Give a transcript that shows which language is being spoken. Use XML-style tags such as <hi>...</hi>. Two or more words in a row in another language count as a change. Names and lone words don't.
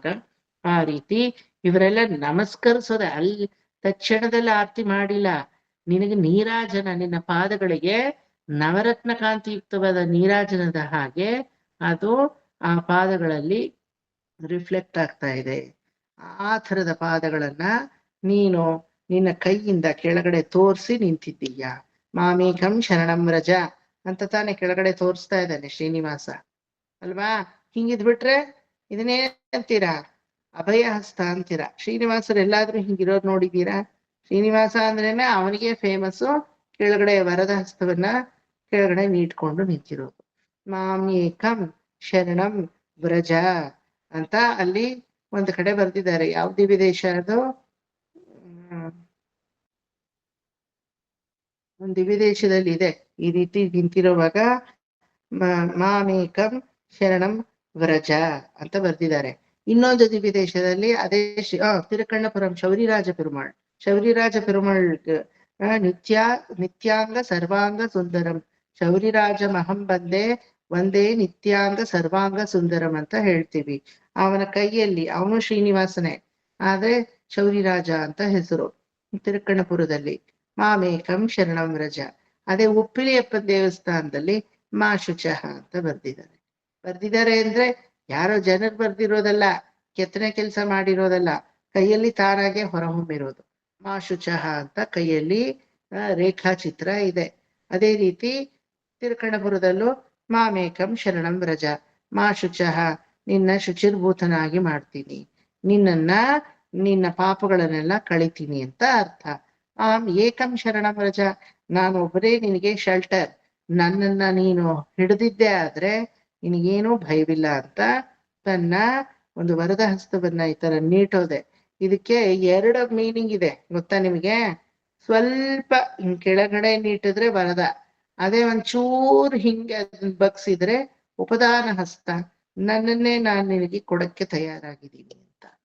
<kn>ಆ ರೀತಿ ಇವರೆಲ್ಲ ನಮಸ್ಕರಿಸೋದ, ಅಲ್ಲಿ ತಕ್ಷಣದಲ್ಲಿ ಆರ್ತಿ ಮಾಡಿಲ್ಲ, ನಿನಗೆ ನೀರಾಜನ, ನಿನ್ನ ಪಾದಗಳಿಗೆ ನವರತ್ನ ಕಾಂತಿಯುಕ್ತವಾದ ನೀರಾಜನದ ಹಾಗೆ ಅದು ಆ ಪಾದಗಳಲ್ಲಿ ರಿಫ್ಲೆಕ್ಟ್ ಆಗ್ತಾ ಇದೆ. ಆ ಥರದ ಪಾದಗಳನ್ನ ನೀನು ನಿನ್ನ ಕೈಯಿಂದ ಕೆಳಗಡೆ ತೋರಿಸಿ ನಿಂತಿದ್ದೀಯ.</kn> <sa>ಮಾಮೇಕಂ ಶರಣಂ ವ್ರಜ</sa> <kn>ಅಂತ ತಾನೇ ಕೆಳಗಡೆ ತೋರಿಸ್ತಾ ಇದ್ದಾನೆ ಶ್ರೀನಿವಾಸ ಅಲ್ವಾ? ಹಿಂಗಿದ್ಬಿಟ್ರೆ ಇದನ್ನೇ ಅಂತೀರಾ? ಅಭಯ ಹಸ್ತ ಅಂತೀರಾ. ಶ್ರೀನಿವಾಸರು ಎಲ್ಲಾದ್ರೂ ಹಿಂಗಿರೋರು ನೋಡಿದೀರಾ? ಶ್ರೀನಿವಾಸ ಅಂದ್ರೇನೆ ಅವನಿಗೆ ಫೇಮಸ್ಸು, ಕೆಳಗಡೆ ವರದ ಹಸ್ತವನ್ನ ಕೆಳಗಡೆ ನೀಟ್ಕೊಂಡು ನಿಂತಿರೋದು.</kn> <sa>ಮಾಮೇಕಂ ಶರಣಂ ವ್ರಜ</sa> <kn>ಅಂತ ಅಲ್ಲಿ ಒಂದು ಕಡೆ ಬರ್ದಿದ್ದಾರೆ. ಯಾವ ದಿವ್ಯದೇಶ ಅದು? ಒಂದು ದಿವ್ಯದೇಶದಲ್ಲಿ ಇದೆ ಈ ರೀತಿ ನಿಂತಿರುವಾಗ</kn> <sa>ಮಾಮೇಕಂ ಶರಣಂ ವ್ರಜ</sa> <kn>ಅಂತ ಬರ್ದಿದ್ದಾರೆ. ಇನ್ನೊಂದು ದಿವ್ಯದೇಶದಲ್ಲಿ ಅದೇ ತಿರುಕಣ್ಣಪುರಂ ಶೌರಿರಾಜ ಪೆರುಮಾಳ್, ಶೌರಿರಾಜ ಪೆರುಮಾಳ್</kn> <sa>ನಿತ್ಯಾಂಗ ಸರ್ವಾಂಗ ಸುಂದರಂ ಶೌರಿರಾಜ ಮಹಂ ಬಂದೆ ಒಂದೇ ನಿತ್ಯಾಂಗ ಸರ್ವಾಂಗ ಸುಂದರಂ</sa> <kn>ಅಂತ ಹೇಳ್ತೀವಿ. ಅವನ ಕೈಯಲ್ಲಿ, ಅವನು ಶ್ರೀನಿವಾಸನೇ ಆದ್ರೆ ಶೌರಿರಾಜ ಅಂತ ಹೆಸರು ತಿರುಕಣ್ಣಪುರದಲ್ಲಿ.</kn> <sa>ಮಾಮೇಕಂ ಶರಣಂ ವ್ರಜ.</sa> <kn>ಅದೇ ಉಪ್ಪಿಲಿಯಪ್ಪನ ದೇವಸ್ಥಾನದಲ್ಲಿ</kn> <sa>ಮಾ ಶುಚಃ</sa> <kn>ಅಂತ ಬರ್ದಿದ್ದಾರೆ ಅಂದ್ರೆ ಯಾರೋ ಜನರು ಬರ್ದಿರೋದಲ್ಲ, ಕೆತ್ತನೆ ಕೆಲಸ ಮಾಡಿರೋದಲ್ಲ, ಕೈಯಲ್ಲಿ ತಾನಾಗೆ ಹೊರಹೊಮ್ಮಿರೋದು.</kn> <sa>ಮಾ ಶುಚಃ</sa> <kn>ಅಂತ ಕೈಯಲ್ಲಿ ರೇಖಾಚಿತ್ರ ಇದೆ. ಅದೇ ರೀತಿ ತಿರುಕಣ್ಣಪುರದಲ್ಲೂ</kn> <sa>ಮಾಮೇಕಂ ಶರಣಂ ವ್ರಜ, ಮಾ ಶುಚಃ,</sa> <kn>ನಿನ್ನ ಶುಚಿರ್ಭೂತನಾಗಿ ಮಾಡ್ತೀನಿ, ನಿನ್ನ ಪಾಪಗಳನ್ನೆಲ್ಲ ಕಳಿತೀನಿ ಅಂತ ಅರ್ಥ.</kn> <sa>ಏಕಂ ಶರಣಂ ವ್ರಜ,</sa> <kn>ನಾನು ಒಬ್ಬರೇ ನಿನಗೆ ಶೆಲ್ಟರ್, ನನ್ನನ್ನ ನೀನು ಹಿಡಿದಿದ್ದೆ ಆದ್ರೆ ನಿನಗೇನೂ ಭಯವಿಲ್ಲ ಅಂತ ತನ್ನ ಒಂದು ವರದ ಹಸ್ತವನ್ನ ಈ ತರ ನೀಟೋದೆ. ಇದಕ್ಕೆ ಎರಡು ಮೀನಿಂಗ್ ಇದೆ ಗೊತ್ತಾ ನಿಮಗೆ? ಸ್ವಲ್ಪ ಹಿಂಗ್ ಕೆಳಗಡೆ ನೀಟಿದ್ರೆ ವರದ, ಅದೇ ಒಂಚೂರು ಹಿಂಗೆ ಅದನ್ನ ಬಗ್ಸಿದ್ರೆ ಉಪದಾನ ಹಸ್ತ, ನನ್ನನ್ನೇ ನಾನು ನಿನಗೆ ಕೊಡಕ್ಕೆ ತಯಾರಾಗಿದ್ದೀನಿ ಅಂತ.</kn>